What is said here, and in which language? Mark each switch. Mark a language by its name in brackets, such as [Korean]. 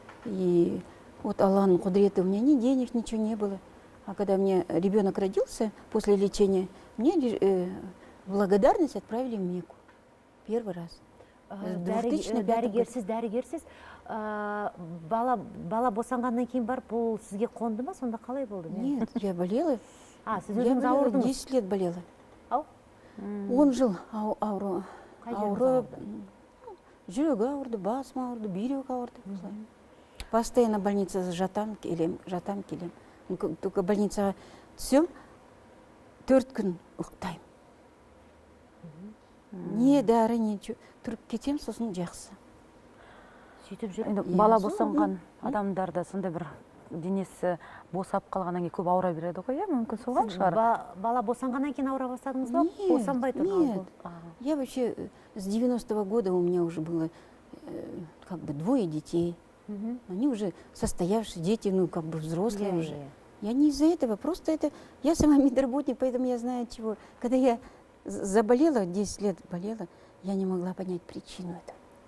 [Russian] И вот [Kazakh] Аллахның кудреты, [Russian] у меня ни денег, ничего не было. А когда мне ребенок родился после лечения, мне благодарность отправили в Мекку. Первый раз. [Kazakh] Дәрігерсіз, бала босанғаннан кейін бар, бұл сізге қонды ма, сонда қалай болды? [Russian] Нет, я болела. [Kazakh] Сіз өзіңіз ауырдыңыз? [Russian] 10 лет болела. Ау? [Kazakh] 10 жыл ауырып, жүрегі ауырды, басым ауырды, бүйрек ауырды. Постоянно больницада жатам, келем. Только больницаға түсем, 4 күн ұйықтаймын. Не дәрі, ничего. Тұрып кетем, сосын жақсы. Бала босанған адамдарда сонда бір денесі босап қалғаннан кейін көп ауыра береді ғой, мүмкін соған шығар? Бала босанғаннан кейін ауыра бастадыңыз ба? Босанбай тұрған? [Russian] Нет. Я вообще с 90-го года у меня уже было как бы 2 детей. Они уже состоявшие дети, ну как бы взрослые уже. Я не из-за этого, просто это... Я сама медработник, поэтому я знаю чего. Когда я заболела, 10 лет болела, я не могла понять причину этого.